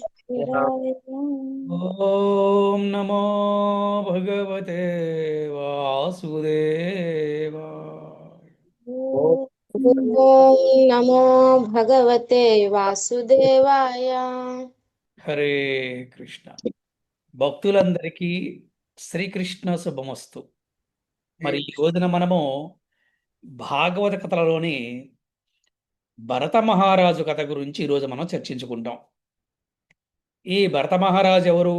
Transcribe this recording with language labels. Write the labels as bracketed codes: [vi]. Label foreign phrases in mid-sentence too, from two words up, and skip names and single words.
[sa] ॐ नमो भगवते वासुदेवाय। ॐ नमो भगवते वासुदेवाय। [te] హరే కృష్ణ. భక్తులందరికీ శ్రీకృష్ణ శుభమస్తు. మరి ఈ రోజున మనము భాగవత కథలలోని భరత మహారాజు కథ గురించి ఈరోజు మనం చర్చించుకుంటాం. ఈ భరత మహారాజు ఎవరు?